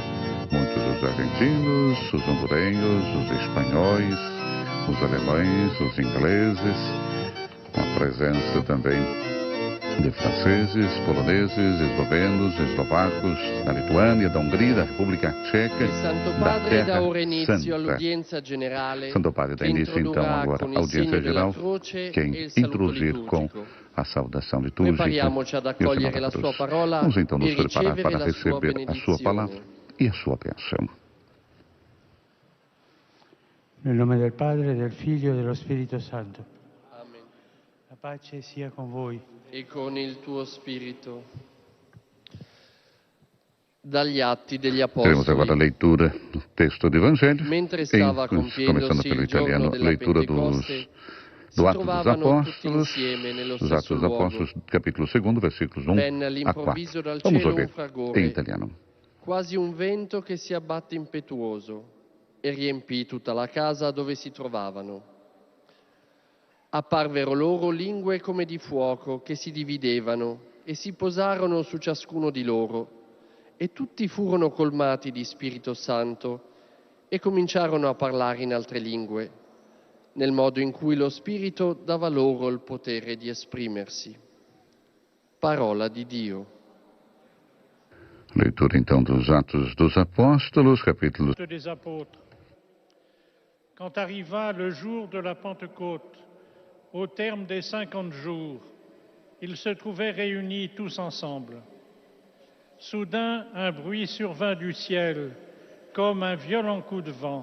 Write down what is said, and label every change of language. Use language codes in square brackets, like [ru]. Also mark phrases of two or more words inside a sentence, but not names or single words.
[pt] Muitos os argentinos, os hondurenhos, os espanhóis, os alemães, os ingleses, com a presença também de franceses, poloneses, eslovenos, eslovacos, da Lituânia, da Hungria, da República Tcheca, da Terra Santa. Santo Padre dá início então agora à audiência geral, quem introduzir com a saudação litúrgica e o sinal da cruz. Vamos então nos preparar para receber a sua palavra e a sua bênção. [it] Nel nome del Padre, del Figlio e dello Spirito Santo. Amen. La pace sia con voi. E con il tuo spirito. Dagli Atti degli Apostoli. [pt] Teremos agora a leitura do texto do Evangelho. Começando pelo italiano, leitura do Atos dos Apóstolos, os Atos dos Apóstolos, capítulo 2, versículos 1 a 4. Vamos ouvir em italiano. [it] Quasi un vento che si abbatte impetuoso e riempì tutta la casa dove si trovavano. Apparvero loro lingue come di fuoco che si dividevano e si posarono su ciascuno di loro, e tutti furono colmati di Spirito Santo e cominciarono a parlare in altre lingue, nel modo in cui lo Spirito dava loro il potere di esprimersi. Parola di Dio. [pt] Leitura então dos Atos dos Apóstolos, capítulo. [fr] Des apôtres. Quand arriva le jour de la Pentecôte, au terme des 50 jours, ils se trouvaient réunis tous ensemble. Soudain, un bruit survint du ciel, comme un violent coup de vent.